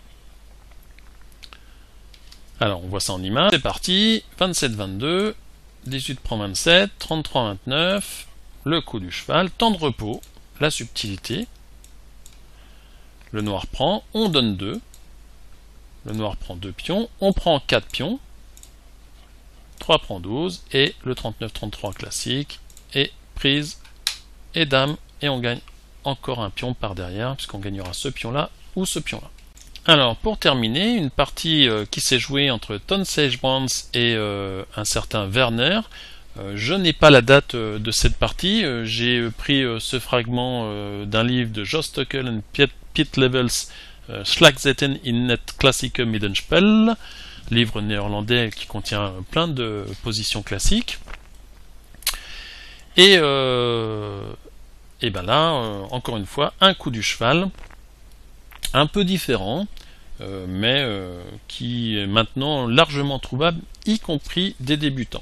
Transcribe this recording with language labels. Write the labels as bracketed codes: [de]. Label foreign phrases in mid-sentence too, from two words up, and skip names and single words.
[fr] Alors on voit ça en image, c'est parti, 27-22, 18 prend 27, 33-29, le coup du cheval, temps de repos, la subtilité, le noir prend, on donne 2, le noir prend 2 pions, on prend 4 pions, 3 prend 12, et le 39-33 classique, et prise et dame, et on gagne encore un pion par derrière, puisqu'on gagnera ce pion-là ou ce pion-là. Alors, pour terminer, une partie qui s'est jouée entre Ton Seigebrands et un certain Werner. Je n'ai pas la date de cette partie, j'ai pris ce fragment d'un livre de Jos Stockel et Piet Levels, Slagzetten in het klassieke middenspel, livre néerlandais qui contient plein de positions classiques. Et là, encore une fois, un coup du cheval, un peu différent, mais qui est maintenant largement trouvable, y compris des débutants.